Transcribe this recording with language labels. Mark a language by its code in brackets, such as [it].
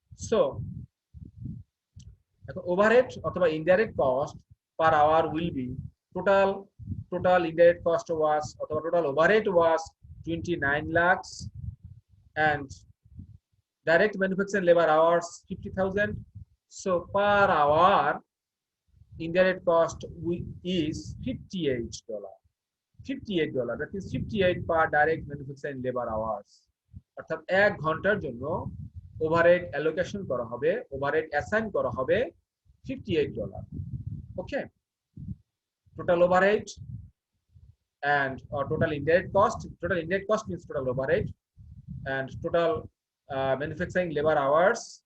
[en] So overhead অথবা indirect cost per hour will be total indirect cost was অথবা total overhead was 29 lakhs and direct manufacturing labor hours 50,000. So per hour indirect cost is $58. $58, that is 58 per direct manufacturing labor hours. [bn] অর্থাৎ 1 ঘন্টার জন্য overhead allocation করা হবে, overhead assign করা হবে $58. [en] Okay, total overhead and total indirect cost means total overhead and total manufacturing labor hours.